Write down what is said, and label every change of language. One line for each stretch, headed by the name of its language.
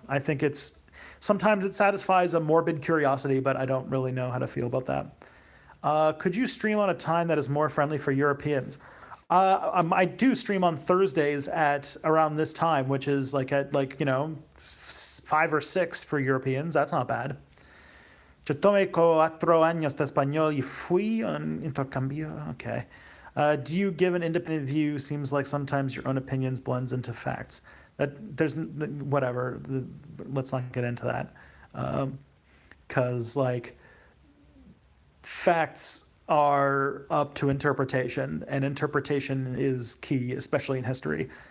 English: I think it's sometimes it satisfies a morbid curiosity, but I don't really know how to feel about that. Could you stream on a time that is more friendly for Europeans? I do stream on Thursdays at around this time, which is like at 5 or 6 for Europeans. That's not bad.
Spanish: Yo tomé 4 años de español y fui un intercambio.
English: Okay. Do you give an independent view? Seems like sometimes your own opinions blends into facts. That there's whatever. Let's not get into that, because like facts are up to interpretation, and interpretation is key, especially in history.